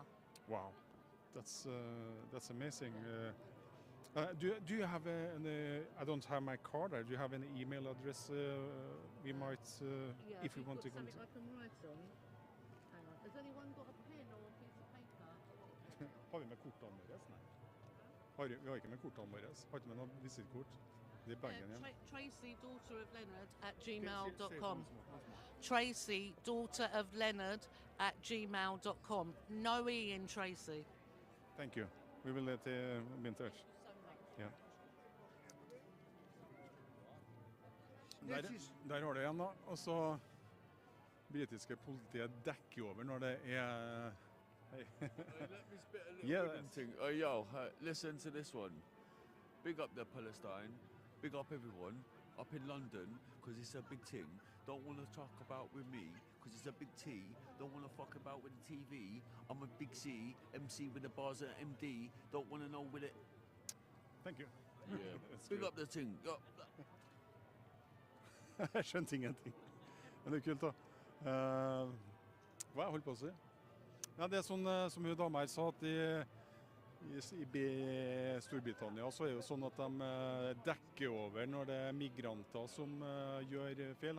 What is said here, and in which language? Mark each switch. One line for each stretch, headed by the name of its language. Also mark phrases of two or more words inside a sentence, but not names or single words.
English: Wow, that's amazing. Do you have I don't have my card there. Do you have an email address we might, if we want to come to? I can write on. Hang on. Has anyone got a pen or a piece of paper?
Norwegian: Har vi med kortene våre? Nei. Vi har ikke med kortene våre. Har ikke med noen visittkort. Det er bagen igjen.
English: Tracy, daughter of Leonard @gmail.com. Tracy, daughter of Leonard @gmail.com. No E in Tracy. Thank you. We will be in touch. Yeah.
Norwegian: Der har du igjen da. Og så britiske politiet dekker over når det er...
English: Hey. Let me spit a little thing. Oh, yo, listen to this one. Big up the Palestine. Big up everyone up in London, because it's a big thing. Don't want to talk about with me, because it's a big T. Don't want to fuck about with the TV. I'm a big C, MC with the bars at MD. Don't want to know with it. Thank you. Yeah. Big up the thing.
Norwegian: Jeg skjønte ingenting. Men det er kult da. Hva jeg holdt på å si? Ja, det er sånn som jo dama her sa, at i Storbritannia så er det jo sånn at de dekker over når det er migranter som gjør feil.